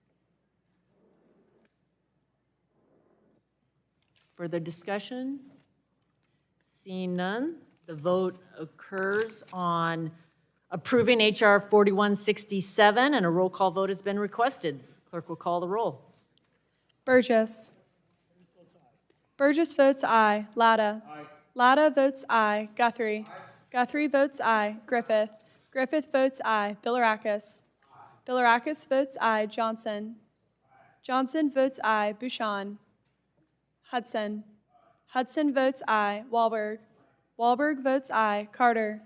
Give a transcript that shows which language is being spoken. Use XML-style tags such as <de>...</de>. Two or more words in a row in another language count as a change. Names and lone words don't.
<en>Further discussion? Seeing none, the vote occurs on approving HR 4167, and a roll call vote has been requested. Clerk will call the roll. Burgess. Burgess votes aye. Latta. Latta votes aye. Guthrie. Guthrie votes aye. Griffith. Griffith votes aye. Bilirakis. Bilirakis votes aye. Johnson. Johnson votes aye. Bouchon. Hudson. Hudson votes aye. Wahlberg. Wahlberg votes aye. Carter.</en>